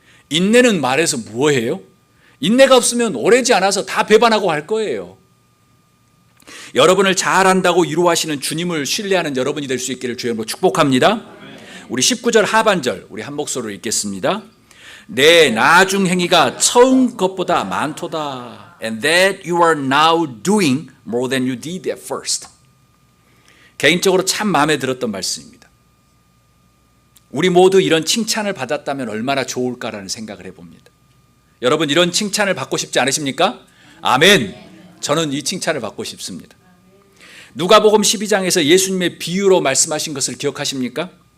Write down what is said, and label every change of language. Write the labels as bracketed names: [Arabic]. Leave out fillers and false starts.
[Korean] 인내는 말해서 뭐예요? 인내가 없으면 오래지 않아서 다 배반하고 할 거예요. 여러분을 잘 안다고 위로하시는 주님을 신뢰하는 여러분이 될 수 있기를 주의 이름으로 축복합니다. 우리 19절 하반절 우리 한 목소리로 읽겠습니다. 내 나중 행위가 처음 것보다 많도다. [English] And that you are now doing more than you did at first. [Korean] 개인적으로 참 마음에 들었던 말씀입니다. 우리 모두 이런 칭찬을 받았다면 얼마나 좋을까라는 생각을 해봅니다. 여러분 이런 칭찬을 받고 싶지 않으십니까? 아멘. 저는 이 칭찬을 받고 싶습니다. 누가복음 12장에서 예수님의 비유로 말씀하신 것을 기억하십니까?